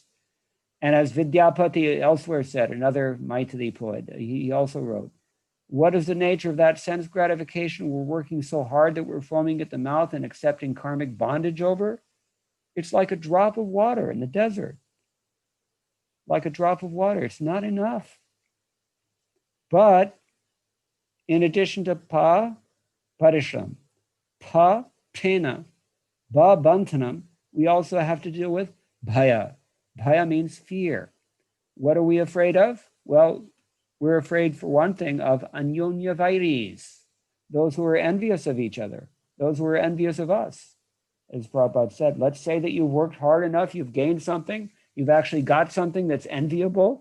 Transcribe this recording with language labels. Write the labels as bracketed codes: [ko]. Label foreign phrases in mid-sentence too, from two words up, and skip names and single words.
[en] And as Vidyapati elsewhere said, another Maithili poet, he also wrote, what is the nature of that sense gratification we're working so hard that we're foaming at the mouth and accepting karmic bondage over? It's like a drop of water in the desert. Like a drop of water, it's not enough. But in addition to [sa] प, परिश्रम, प, फेन, ब, बन्धनम्, [en] we also have to deal with bhaya. Bhaya means fear. What are we afraid of? Well, we're afraid, for one thing, of [sa] अन्योन्य वैरी, [en] those who are envious of each other, those who are envious of us. As Prabhupada said, let's say that you've worked hard enough, you've gained something, you've actually got something that's enviable.